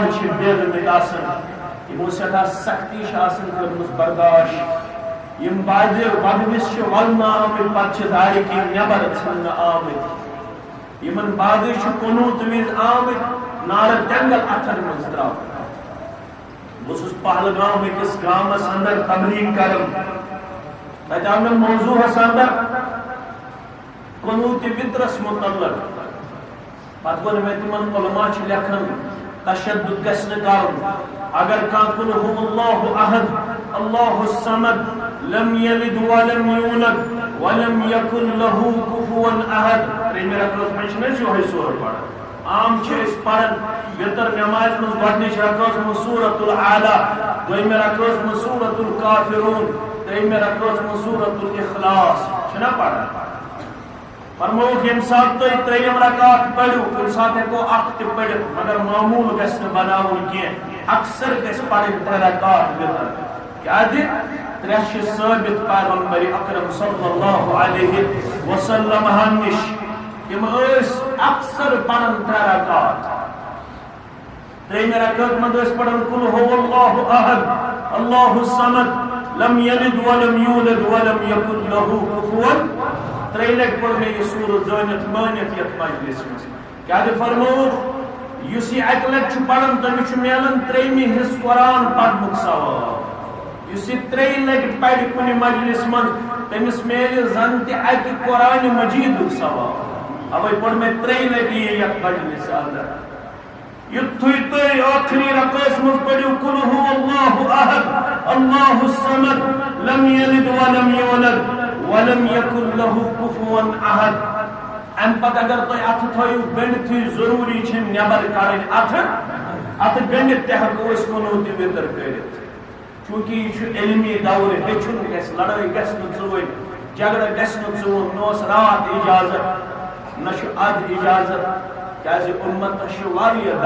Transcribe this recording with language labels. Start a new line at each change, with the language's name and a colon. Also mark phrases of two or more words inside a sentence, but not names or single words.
Kashmiri: چھِ بیرمٕتۍ آسان یِمو سٮ۪ٹھاہ سختی چھِ آسان کٔرمٕژ برداشت یِم بدوِس چھِ ولنہٕ آمٕتۍ پتہٕ چھِ دارِ کِنۍ نٮ۪بر ژھٕننہٕ آمٕتۍ یِمن بعدٕے چھِ کُنوُہ وِزِ آمٕتۍ نارٕ تٮ۪نٛگل اَتھن منٛز ترٛاونہٕ بہٕ اوسُس پہلگام أکِس گامس اندر تبلیغ کران تتہِ آو مےٚ موضوٗعس اندر قنوٗتِ وِترس متعلق پتہٕ ووٚن مےٚ تِمن علما چھِ لیکھان تشدد گژھِ نہٕ کرُن اگر کانٛہہ
Arabic: قُل هو الله احد الله الصمد لم يلد ولم يولد ولم يكن له كفوا احد
Kashmiri: ترٛیٚیمہِ رکعژ منٛز چھِنہٕ أسۍ یِہوٚے سورہ پران عام چھِ أسۍ پران وِتر نٮ۪مازِ منٛز گۄڈنِچ رکعژ منٛز سورۃ الاعلیٰ دوٚیمہِ رکعژ منٛز سورۃ الکافرون ترٛیٚیمہِ رکعژ منٛز سورۃ الاخلاص چھِنا پران فرمووُکھ ییٚمہِ ساتہٕ تُہۍ ترٛیٚیِم رکعت پٔرِو کُنہِ ساتہٕ ہٮ۪کو اکھ تہِ پٔرِتھ مگر معموٗل گژھِ نہٕ بناوُن کینٛہہ اکثر گژھِ پرٕنۍ ترٛےٚ رکعت وِتر کیٛازِ ترٛےٚ چھِ ثٲبت پیغمبر اکرم صلی اللہ علیہ وسلم ہن نِش تِم ٲسۍ اکثر پران ترٛےٚ رکعت ترٛیٚیمہِ رکعت منٛز ٲسۍ پران
Arabic: قُل هو الله احد الله الصمد لم يلد ولم يولد ولم يكن له كفوا
Kashmiri: ترٛیٚیہِ لٹہِ پٔر مےٚ یہِ سورت زٲنِتھ مٲنِتھ یتھ مجلس منٛز کیٛازِ فرمووُکھ یُس یہِ اکہِ لٹہِ چھُ پران تٔمِس چھُ میلان ترٛیٚیمہِ حصہٕ قرآن پرنُک ثواب یُس یہِ ترٛیٚیہِ لٹہِ پرِ کُنہِ مجلس منٛز تٔمِس میلہِ زن تہِ اکہِ قرآنِ مجیٖدُک ثواب اوے پوٚر مےٚ ترٛیٚیہِ لٹہِ یہِ یتھ مجلس اندر یُتھُے تُہۍ ٲخری رکعژ منٛز پٔرِو
Arabic: قُل هو الله احد الله الصمد لم يلد ولم يولد ولم يكن له كفوا احد
Kashmiri: امہِ پتہٕ اگر تُہۍ اتھٕ تھٲیِو گٔنڈِتھٕے ضروٗری چھِ نٮ۪بر کڑٕنۍ اتھٕ گٔنڈِتھ تہِ ہٮ۪کو أسۍ قنوٗتِ وِتر کٔرِتھ چوٗنٛکہِ یہِ چھُ علمی دور ہیٚچھُن گژھِ لڑٲے گژھِ نہٕ ژوٗرِ جگڑٕ گژھِ نہٕ ژوٗر نہ اوس راتھ اجازت نہ چھُ ادٕ اجازت کیٛازِ اُمتس چھِ واریاہ